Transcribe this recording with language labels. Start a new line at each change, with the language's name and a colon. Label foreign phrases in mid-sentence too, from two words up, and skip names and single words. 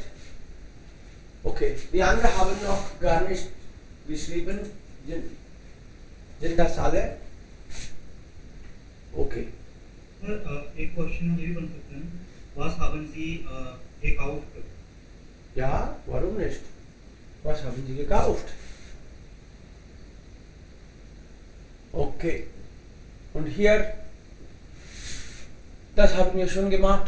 German: Okay, die anderen haben noch gar nicht geschrieben. Sind das alle? Okay.
Hindi: Sir, एक क्वेश्चन ये बन सकता है,
German: was haben Sie gekauft? Ja, warum nicht? Was haben Sie gekauft? Okay. Und hier, das haben wir schon gemacht.